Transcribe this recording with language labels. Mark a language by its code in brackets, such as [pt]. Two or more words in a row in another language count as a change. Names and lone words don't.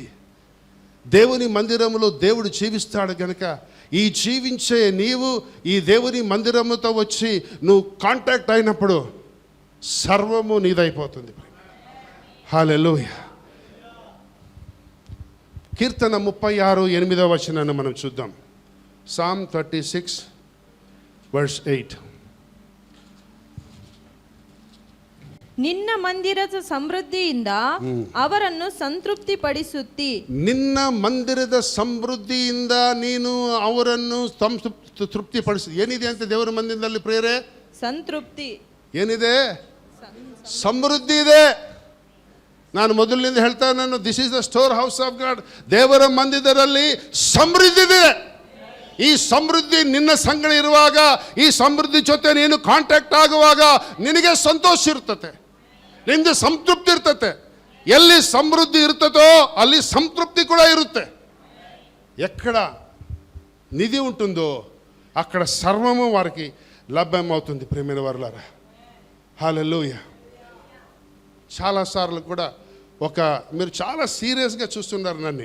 [te] దేవుని మందిరంలో దేవుడు జీవిస్తాడు కనుక ఈ జీవించే నీవు ఈ దేవుని మందిరముతో వచ్చి నువ్వు కాంటాక్ట్ అయినప్పుడు సర్వము నీదైపోతుంది. హల్లెలూయా. కీర్తన 36:8 వచనాన్ని మనం చూద్దాం. [en] Psalm 36 verse 8. [kn] ನಿನ್ನ ಮಂದಿರದ ಸಮೃದ್ಧಿಯಿಂದ ಅವರನ್ನು ಸಂತೃಪ್ತಿಪಡಿಸುತ್ತಿ. ನಿನ್ನ ಮಂದಿರದ ಸಮೃದ್ಧಿಯಿಂದ ನೀನು ಅವರನ್ನು ತೃಪ್ತಿಪಡಿಸಿ. ಏನಿದೆ ಅಂತ ದೇವರ ಮಂದಿರದಲ್ಲಿ ಪ್ರೇರೆ? ಸಂತೃಪ್ತಿ. ಏನಿದೆ? ಸಮೃದ್ಧಿ ಇದೆ. ನಾನು ಮೊದಲಿನಿಂದ ಹೇಳ್ತಾ ನಾನು, [en] this is the store house of God. [kn] ದೇವರ ಮಂದಿರದಲ್ಲಿ ಸಮೃದ್ಧಿ ಇದೆ. ಈ ಸಮೃದ್ಧಿ ನಿನ್ನ ಸಂಗಡ ಇರುವಾಗ, ಈ ಸಮೃದ್ಧಿ ಜೊತೆ ನೀನು ಕಾಂಟ್ಯಾಕ್ಟ್ ಆಗುವಾಗ ನಿನಗೆ ಸಂತೋಷ ಇರ್ತದೆ, ನಿಮಗೆ ಸಂತೃಪ್ತಿ ಇರ್ತದೆ. ಎಲ್ಲಿ ಸಮೃದ್ಧಿ ಇರ್ತದೋ ಅಲ್ಲಿ [te] సంతృప్తి కూడా [kn] ఇರುತ್ತೆ. [te] ఎక్కడ నిధి ఉంటుందో అక్కడ సర్వము వారికి లభ్యమవుతుంది. ప్రేమైన వారులారా, హల్లెలూయా. చాలాసార్లు కూడా మీరు చాలా సీరియస్గా చూస్తున్నారు నన్ను.